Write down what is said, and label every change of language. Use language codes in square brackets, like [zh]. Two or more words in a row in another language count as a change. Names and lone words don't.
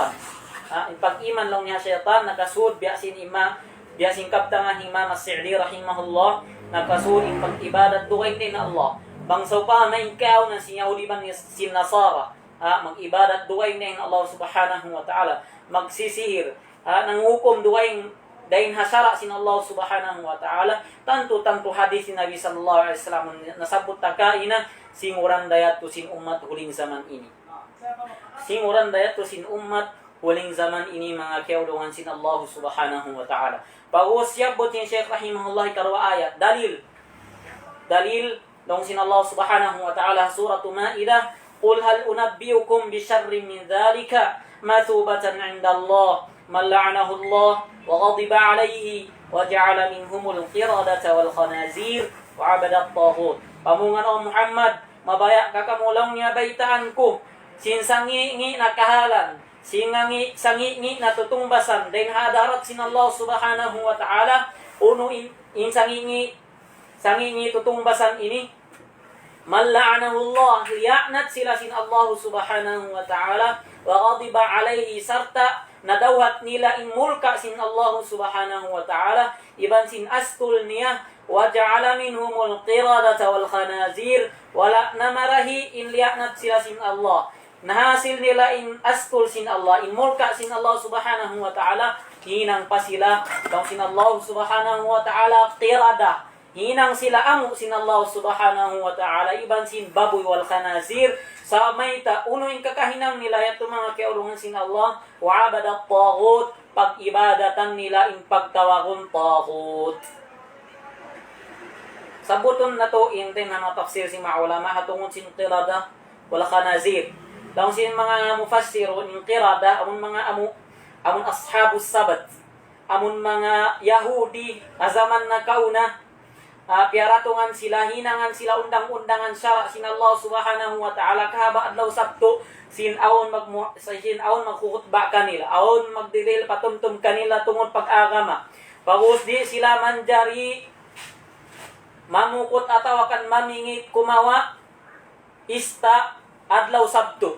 [tsg] Yung pag-iman lang niya syaitan, nakasud, biyasin kaptangan Imam As-Sa'di rahimahullah, nakasud, yung pag-ibadat, duwain din na Allah. Bangsaw pa na ikaw na si Yahudi man sin Nasara, mag-ibadat, duwain din na Allah [ar] سبحانه وتعالى, [tsg] magsisihir, nangukom duwain, dahil hasara sin Allah [ar] سبحانه وتعالى, [tsg] tanto hadis si Nabi [ar] صلى الله عليه وسلم, [tsg] nasabot takaina, singuran dayat to sin umat huling zaman ini. Singuran dayat to sin umat huling zaman ini mga kaulungan sin Allah [ar] سبحانه وتعالى. [tsg] Pag-usyab bot sin Syekh rahimahullah karwa ayat. Dalil dong sin Allah [ar] سبحانه وتعالى [tsg] suratu Ma'idah. [ar] قل هل أنبئكم بشر من ذلك مثوبة عند الله من لعنه الله وغضب عليه وجعل منهم القردة والخنازير وعبد الطاغوت. [tsg] Pamungan o Muhammad mabaya kakamulang niya baitaan ko sinsangi na kahalan sangi na tutungbasan din hadarat sin Allah [ar] سبحانه وتعالى [tsg] uno in sangi tutungbasan ini [ar] من لعنه الله [tsg] liya'nat sila sin Allah [ar] سبحانه وتعالى وغضب عليه [tsg] sarta nadawat nila in mulka sin Allah [ar] سبحانه وتعالى [tsg] iban sin astul niya [ar] وجعل منهم القردة والخنازير [tsg] wala namarahi in li'anat sila sin Allah nahasil nila in astul sin Allah in mulka sin Allah [ar] سبحانه وتعالى [tsg] hinang pa sila daw sin Allah [ar] سبحانه وتعالى [tsg] qirada hinang sila amu sin Allah [ar] سبحانه وتعالى [tsg] iban sin baboy [ar] والخنازير [tsg] sa mayta uno in kakahinang nila yato mga kaulungan sin Allah [ar] وعبد الطاغوت [tsg] pag-ibadatan nila in pagtawagon taghut. Sabuton na to intin na matafsir si mga ulama hatungod sin qirada [ar] والخنازير. [tsg] Daw sin mga mufassiro in qirada amon mga amon [ar] أصحاب السبت. [tsg] Amon mga Yahudi azaman na kauna piaratungan sila, hinangan sila undang-undangan syara sin Allah [ar] سبحانه وتعالى [tsg] kahaba adlaw Sabto sin awon magkuhutba kanila, awon magdiril patumtum kanila tungod pag-agama. Pagos di sila manjari mamukot atawakan mamingit kumawa ista adlaw Sabto.